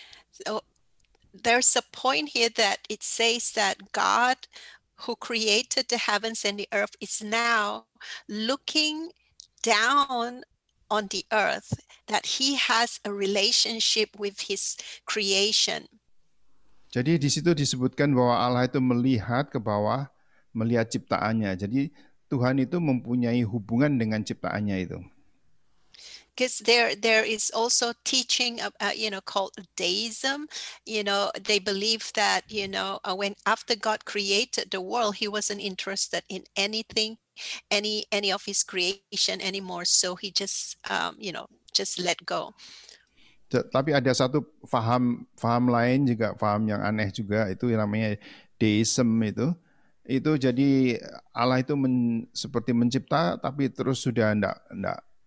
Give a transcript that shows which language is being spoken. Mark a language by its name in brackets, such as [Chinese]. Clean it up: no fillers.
[English] So there's a point here that it says that God who created the heavens and the earth is now looking down on the earth, that he has a relationship with his creation. [Indonesian] Jadi di situ disebutkan bahwa Allah itu melihat ke bawah, melihat ciptaannya. Jadi Tuhan itu mempunyai hubungan dengan ciptaannya itu. [English] Because there is also teaching called deism. They believe that when after God created the world, he wasn't interested in anything, any of his creation anymore, so he just let go. [Indonesian] Tapi ada satu faham lain juga, faham yang aneh juga, itu yang namanya deism itu jadi Allah itu seperti mencipta tapi terus sudah enggak